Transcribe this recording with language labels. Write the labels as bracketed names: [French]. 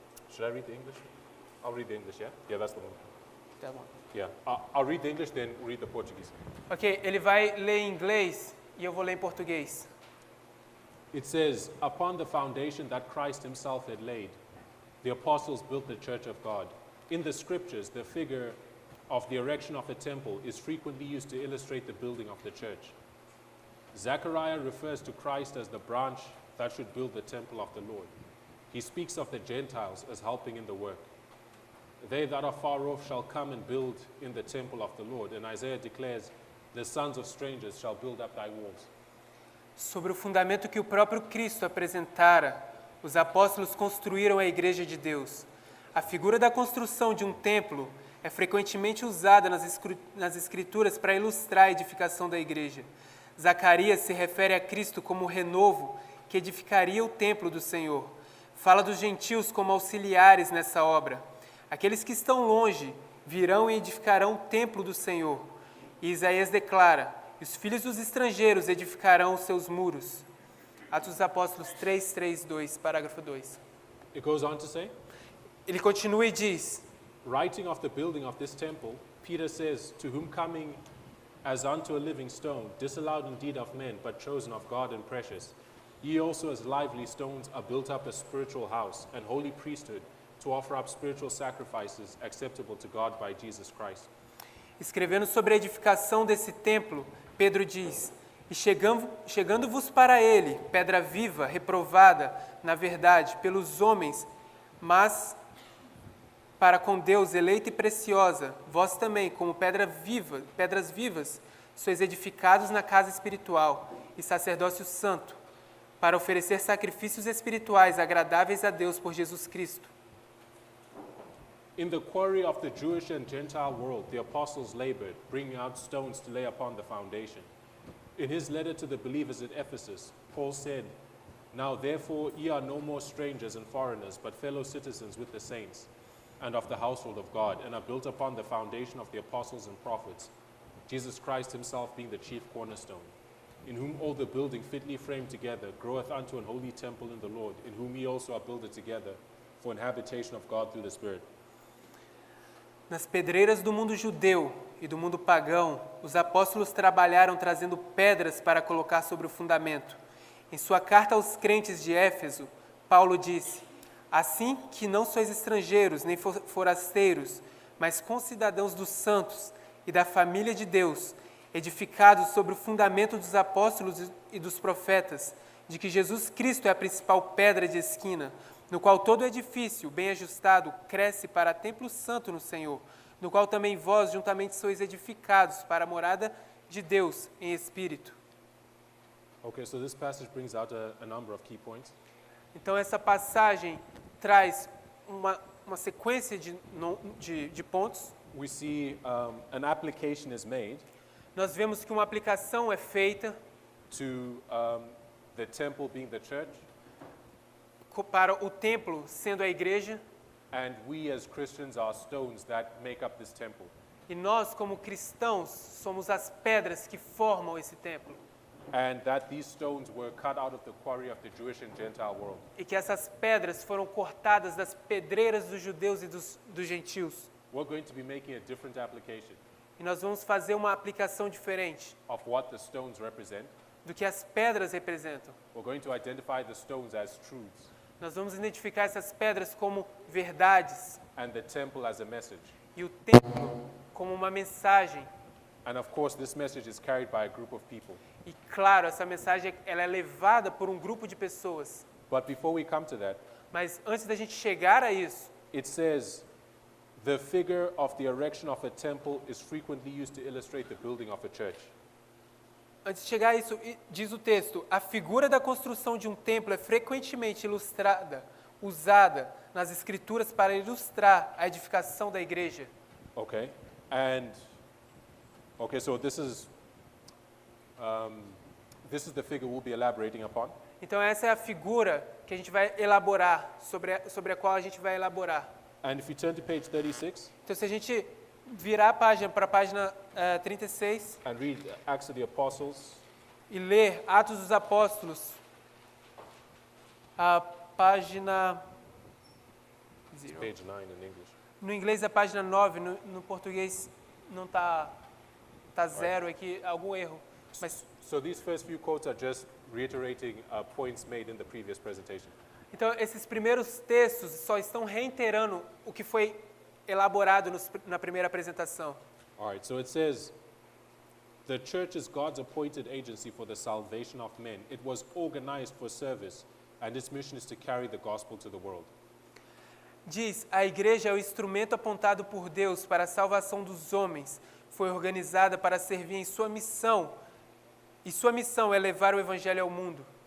[English] Should I read the English? I'll read the English, yeah? Yeah, that's the one. That one. Yeah, I'll read the English, then read the Portuguese. [Portuguese] Ok, ele vai ler em inglês e eu vou ler em português. [English] It says, upon the foundation that Christ himself had laid, the apostles built the church of God. In the scriptures, the figure of the erection of a temple is frequently used to illustrate the building of the church. Zechariah refers to Christ as the branch that should build the temple of the Lord. He speaks of the Gentiles as helping in the work. They that are far off shall come and build in the temple of the Lord. And Isaiah declares, the sons of strangers shall build up thy walls. [Portuguese] Sobre o fundamento que o próprio Cristo apresentara, os apóstolos construíram a igreja de Deus. A figura da construção de um templo é frequentemente usada nas escrituras para ilustrar a edificação da igreja. Zacarias se refere a Cristo como o renovo que edificaria o templo do Senhor. Fala dos gentios como auxiliares nessa obra. Aqueles que estão longe virão e edificarão o templo do Senhor. E Isaías declara, e os filhos dos estrangeiros edificarão os seus muros. Atos dos Apóstolos 3:2, parágrafo 2. [English] It goes on to say, [Portuguese] Ele continua e diz, [English] writing of the building of this temple, Peter says, to whom coming as unto a living stone, disallowed indeed of men, but chosen of God and precious, ye also as lively stones are built up a spiritual house and holy priesthood, to offer up spiritual sacrifices acceptable to God by Jesus Christ. [Portuguese] escrevendo sobre a edificação desse templo, Pedro diz, e chegando-vos para ele, pedra viva, reprovada, na verdade, pelos homens, mas para com Deus eleita e preciosa, vós também, como pedras vivas, sois edificados na casa espiritual e sacerdócio santo, para oferecer sacrifícios espirituais agradáveis a Deus por Jesus Cristo. [English] In the quarry of the Jewish and Gentile world, the apostles labored, bringing out stones to lay upon the foundation. In his letter to the believers at Ephesus, Paul said, now therefore ye are no more strangers and foreigners, but fellow citizens with the saints, and of the household of God, and are built upon the foundation of the apostles and prophets, Jesus Christ himself being the chief cornerstone, in whom all the building fitly framed together groweth unto an holy temple in the Lord, in whom ye also are builded together for an habitation of God through the Spirit. [Portuguese] Nas pedreiras do mundo judeu e do mundo pagão, os apóstolos trabalharam trazendo pedras para colocar sobre o fundamento. Em sua carta aos crentes de Éfeso, Paulo disse, assim que não sois estrangeiros nem forasteiros, mas concidadãos dos santos e da família de Deus, edificados sobre o fundamento dos apóstolos e dos profetas, de que Jesus Cristo é a principal pedra de esquina, no qual todo edifício, bem ajustado, cresce para templo santo no Senhor, no qual também vós juntamente sois edificados para a morada de Deus em espírito. [English] Okay, so this passage brings out a number of key points. [Portuguese] Então essa passagem traz uma sequência de pontos. [English] We see an application is made [Portuguese] Nós vemos que uma aplicação é feita [English] to the temple being the church, [Portuguese] para o templo sendo a igreja, [English] and we as Christians are stones that make up this temple. [Portuguese] e nós como cristãos somos as pedras que formam esse templo. [English] And that these stones were cut out of the quarry of the Jewish and Gentile world. [Portuguese] E que essas pedras foram cortadas das pedreiras dos judeus e dos gentios. [English] We're going to be making a different application [Portuguese] E nós vamos fazer uma aplicação diferente [English] of what the stones represent. [Portuguese] do que as pedras representam. [English] We're going to identify the stones as truths [Portuguese] Nós vamos identificar essas pedras como verdades [English] and the temple as a message. [Portuguese] e o templo como uma mensagem. [English] And of course, this message is carried by a group of people. [Portuguese] E claro, essa mensagem ela é levada por um grupo de pessoas. [English] But before we come to that, [Portuguese] Mas antes da gente chegar a isso, [English] it says the figure of the erection of a temple is frequently used to illustrate the building of a church. [Portuguese] antes de chegar a isso, diz o texto, a figura da construção de um templo é frequentemente ilustrada, usada nas escrituras para ilustrar a edificação da igreja. [English] Okay? And, okay, so this is the figure we'll be elaborating upon. [Portuguese] Então essa é a figura que a gente vai elaborar, sobre a qual a gente vai elaborar. [English] And if you turn to page 36 [Portuguese] Então se a gente virar a página para a página 36 [English] and read Acts of the Apostles, [Portuguese] e ler Atos dos Apóstolos, a página... [English] it's page 9 in English. [Portuguese] No inglês é a página 9, no português não tá zero aqui, algum erro. Mas, [English] So these first few quotes are just reiterating points made in the previous presentation. [Portuguese] então, esses primeiros textos só estão reiterando o que foi elaborado na primeira apresentação. [English] All right, so it says, the church is God's appointed agency for the salvation of men. It was organized for service, and its mission is to carry the gospel to the world. [Portuguese] Diz, a igreja é o instrumento apontado por Deus para a salvação dos homens. Foi organizada para servir em sua missão, e sua missão é levar o evangelho ao mundo.